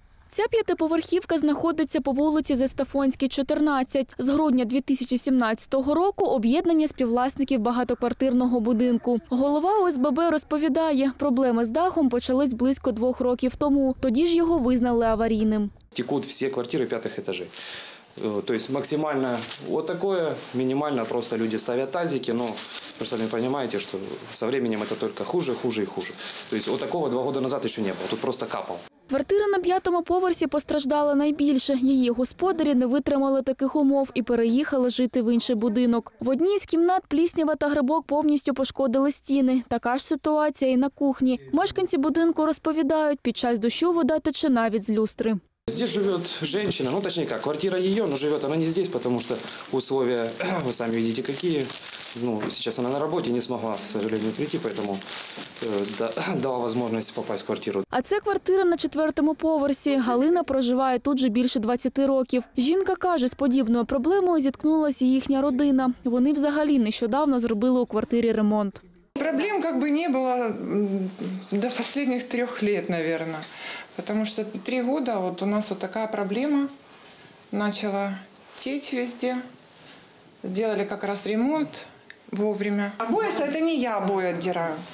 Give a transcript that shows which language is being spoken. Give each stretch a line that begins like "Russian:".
Ukrainian: Ця п'ятиповерхівка знаходиться по вулиці Застафонській, 14. З грудня 2017 року об'єднання співвласників багатоквартирного будинку. Голова ОСББ розповідає, проблеми з дахом почались близько 2 років тому. Тоді ж його визнали аварійним. Текут всі квартири 5-х етажів.
Russian: То есть максимально вот такое, минимально просто люди ставят тазики, но вы сами понимаете, что со временем это только хуже, хуже и хуже. То есть вот такого 2 года назад еще не было, тут просто капал.
Ukrainian: Квартира на 5-му поверсі постраждала найбільше. Її господарі не витримали таких умов і переїхали жити в інший будинок. В одній з кімнат пліснява та грибок повністю пошкодили стіни. Така ж ситуація і на кухні. Мешканці будинку розповідають, під час дощу вода тече навіть з люстри.
Russian: Здесь живет женщина, ну точнее как, квартира ее, но живет она не здесь, потому что условия, вы сами видите, какие. Ну, сейчас она на работе, не смогла, к сожалению, прийти, поэтому дала возможность попасть в квартиру.
Ukrainian: А це квартира на 4-му поверсі. Галина проживає тут вже більше 20 років. Жінка каже, з подібною проблемою зіткнулася їхня родина. Вони взагалі нещодавно зробили у квартирі ремонт.
Russian: Проблем как бы не было до последних 3 лет, наверное. Потому что 3 года вот у нас вот такая проблема. Начала течь везде. Сделали как раз ремонт вовремя. Обои – это не я обои отдираю.